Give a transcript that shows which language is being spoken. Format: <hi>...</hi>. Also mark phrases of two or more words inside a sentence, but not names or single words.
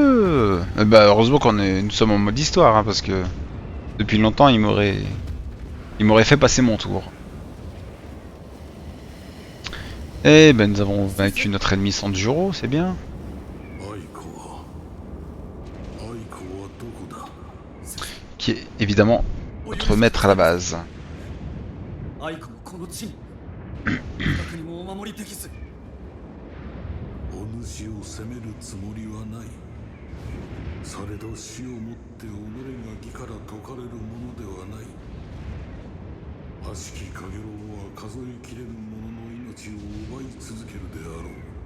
<fr>Bah heureusement nous sommes en mode histoire hein, parce que depuis longtemps il Il m'aurait fait passer mon tour. Eh ben nous avons vaincu notre ennemi Sanjuro, c'est bien.</fr> <ja>アイコはどこだ。</ja> <fr>Qui est évidemment notre maître à la base.</fr> <ja>アイコもこの地に楽にもお守りできず。お主を責めるつもりはない。されど死をもって己が義から解かれるものではない。悪しきカゲロウは数えきれぬ者の命を奪い続けるであろう。</ja>